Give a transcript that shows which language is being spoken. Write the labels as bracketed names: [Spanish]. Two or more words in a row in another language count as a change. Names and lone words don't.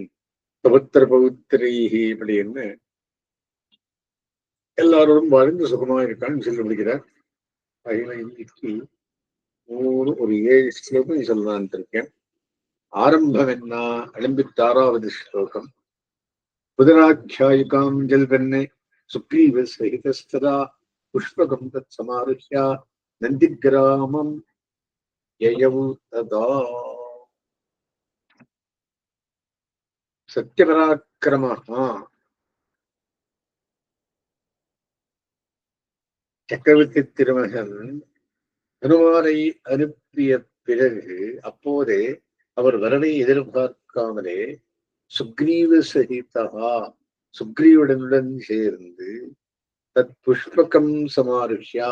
[Sanskrit] पवित्र पवित्रीकि [Tamil] அப்படின்னு எல்லாரோடும் வாழ்ந்து சுகமா இருக்கான்னு சொல்லி முடிக்கிறார். இன்னைக்கு ஒரு 7 ஸ்லோகம் சொல்லலான் இருக்கேன். ஆரம்பம் என்ன? 86வது ஸ்லோகம். [Sanskrit] புதராख्यायिकां जल्पन्ने सुग्रीव सहितस्तदा पुष्पकं तत् समारुह्य नन्दिग्रामं ययौ तदा. [Tamil] सत्यपराक्रमः சக்கரவர்த்தி திருமகன் ஹனுமானை அனுப்பிய பிறகு அப்போதே அவர் வரனை எதிர்பார்க்காமலே [Sanskrit] सुग्रीव सहिता [Tamil] சுக்ரீவனுடன் சேர்ந்து [Sanskrit] तत् पुष्पकं समारुष्या